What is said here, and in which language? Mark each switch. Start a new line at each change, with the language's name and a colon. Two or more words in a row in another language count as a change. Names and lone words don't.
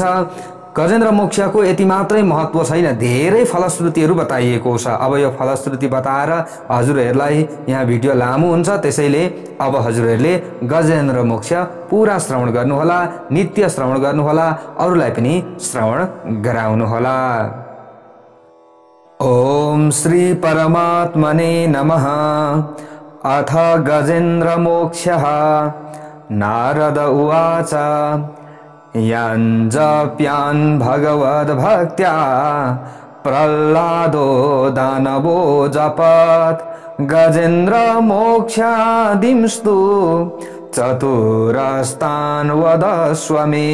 Nepali: गजेन्द्र मोक्षको यति मात्रै महत्व छैन, धेरै फलश्रुतिहरू बताइएको छ। अब यो फलश्रुति बताएर हजुरहरूलाई यहाँ भिडियो लामो हुन्छ, त्यसैले अब हजुरहरूले गजेन्द्र मोक्ष पूरा श्रवण गर्नुहोला, नित्य श्रवण गर्नुहोला, अरूलाई पनि श्रवण गराउनुहोला।
Sanskrit: ओम श्री परमात्मने नमः। अथ गजेन्द्र मोक्षः। नारद उवाच यञ्जप्यान् भगवद्भक्त्या प्रह्लादो दानवो जपत् गजेन्द्र मोक्षादिंस्तु चतुरस्तान् वदस्व मे।